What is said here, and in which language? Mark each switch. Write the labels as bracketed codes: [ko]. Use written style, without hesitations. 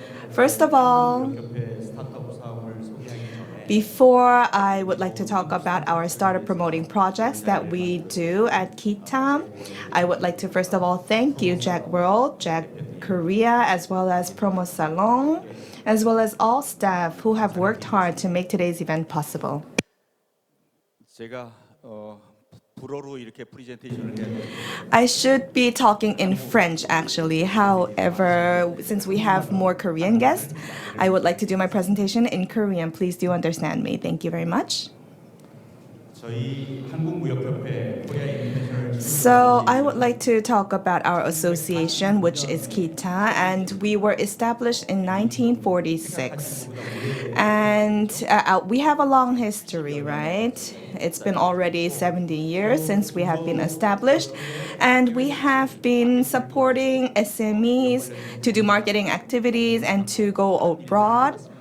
[en] First of all, before I would like to talk about our startup promoting projects that we do at KITA, I would like to first of all thank you, JEC World, JEC Korea, as well as Promo Salon, as well as all staff who have worked hard to make today's event possible. [ko] 제가 불어로 이렇게 프레젠테이션을 해야 돼요. [en] I should be talking in French actually. However, since we have more Korean guests, I would like to do my presentation in Korean. Please do understand me. Thank you very much. [ko] 저희 한국무역협회 코리아 인터내셔널 [en] So I would like to talk about our association, which is KITA, and we were established in 1946. And we have a long history, right? It's been already 70 years since we have been established, and we have been supporting SMEs to do marketing activities and to go abroad.